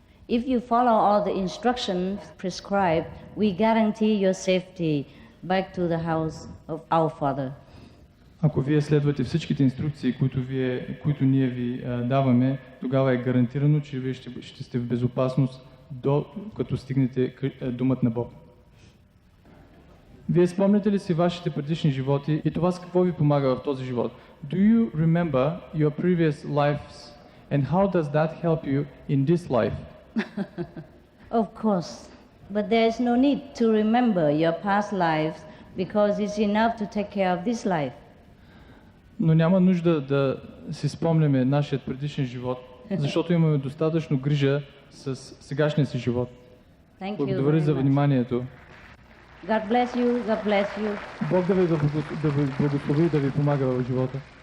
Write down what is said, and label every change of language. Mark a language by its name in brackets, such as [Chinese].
[English] If you follow all the instructions prescribed, we guarantee your safety back to the house of our Father. [Bulgarian] Ако вие следвате всичките инструкции, които ние ви даваме, тогава е гарантирано, че вие ще сте в безопасност като стигнете домът на Бог. Вие спомняте ли си вашите предишни животи и това с какво ви помага в този живот? [English] Do you remember your previous lives and how does that help you in this life? Of course, but there is no need to remember your past lives because it's enough to take care of this life. [Bulgarian] Но няма нужда да си спомняме нашия предишен живот, защото имаме достатъчно грижа с сегашния си живот. Благодаря за вниманието. [English] God bless you, God bless you. [Bulgarian] Бог да ви благослови, да ви помага в живота.